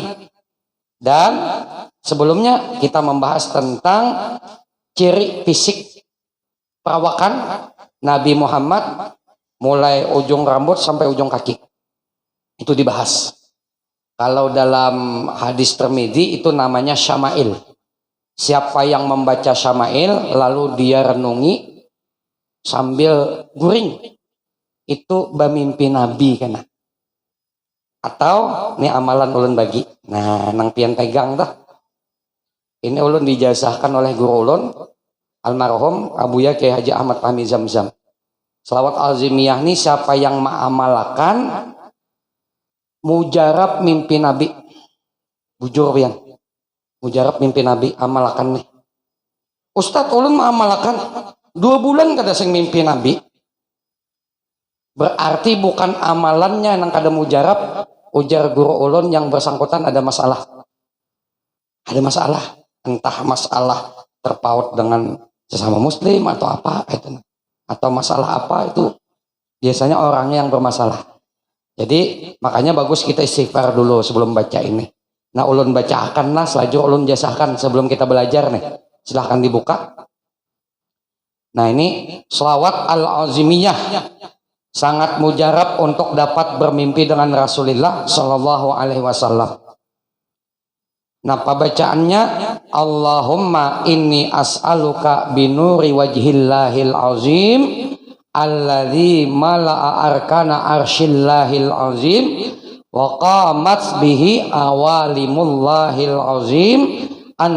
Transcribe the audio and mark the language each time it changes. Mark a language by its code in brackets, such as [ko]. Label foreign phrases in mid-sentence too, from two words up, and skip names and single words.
[id] Dan sebelumnya kita membahas tentang ciri fisik perawakan Nabi Muhammad mulai ujung rambut sampai ujung kaki. Itu dibahas. Kalau dalam hadis Tirmidzi itu namanya syama'il. [bjn] Siapa yang membaca syama'il lalu dia renungi sambil guring, itu bamimpi Nabi kena. Atau ini amalan ulun bagi. Nah, nang pian pegang dah. Ini ulun dijazahkan oleh guru ulun almarhum Abuya Kiai Haji Ahmad Fahmi Zamzam. [id] Selawat Azimiyah ini siapa yang mengamalkan mujarab mimpi Nabi. [bjn] Bujur pian. Mujarab mimpi Nabi amalkan nih. Ustadz ulun mengamalkan 2 bulan kada sing mimpi Nabi. Berarti bukan amalannya yang kada mujarab. Ujar guru ulun yang bersangkutan ada masalah. Ada masalah. [id] Entah masalah terpaut dengan sesama muslim atau apa itu. Atau masalah apa itu. Biasanya orangnya yang bermasalah. Jadi makanya bagus kita istighfar dulu sebelum baca ini. [bjn] Nah ulun bacakanlah selajur ulun jasahkan sebelum kita belajar nih. [id] Silahkan dibuka. Nah ini selawat al-azimiyah. Sangat mujarab untuk dapat bermimpi dengan Rasulullah [ar] صلى الله عليه وسلم. [id] Nah pembacaannya [ar] اللهم إني أسألك بنور وجه الله العظيم الذي ملأ أركان عرش الله العظيم وقامت به عوالم الله العظيم أن